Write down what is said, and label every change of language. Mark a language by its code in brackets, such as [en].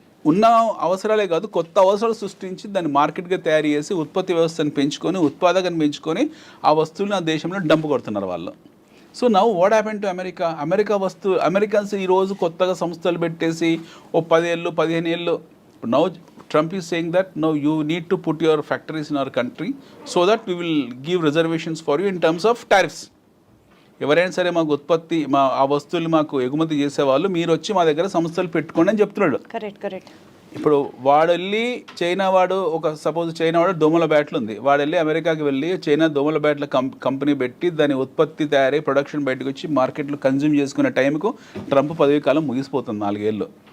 [te] ఉన్న అవసరాలే కాదు, కొత్త అవసరాలు సృష్టించి దాన్ని మార్కెట్గా తయారు చేసి ఉత్పత్తి వ్యవస్థను పెంచుకొని ఉత్పాదకను పెంచుకొని ఆ వస్తువులను ఆ దేశంలో డంప్ కొడుతున్నారు వాళ్ళు. [en] so now what happen to Americans [te] ఈరోజు కొత్తగా సంస్థలు పెట్టేసి ఓ 10 ఏళ్ళు 15 ఏళ్ళు. [en] Now Trump is saying that no, you need to put your factories in our country so that we will give reservations for you in terms of tariffs. [te] ఎవరైనా సరే మాకు ఉత్పత్తి ఆ వస్తువులు మాకు ఎగుమతి చేసేవాళ్ళు మీరు వచ్చి మా దగ్గర సంస్థలు పెట్టుకోండి అని చెప్తున్నాడు. కరెక్ట్. ఇప్పుడు వాడు వెళ్ళి చైనా వాడు సపోజ్ చైనా వాడు దోమల బ్యాట్లు ఉంది, వాడు వెళ్ళి అమెరికాకి వెళ్ళి చైనా దోమల బ్యాట్ల కంపెనీ పెట్టి దాని ఉత్పత్తి తయారై ప్రొడక్షన్ బయటకు వచ్చి మార్కెట్లో కన్జ్యూమ్ చేసుకునే టైంకు ట్రంప్ పదవి కాలం ముగిసిపోతుంది 4 ఏళ్ళు.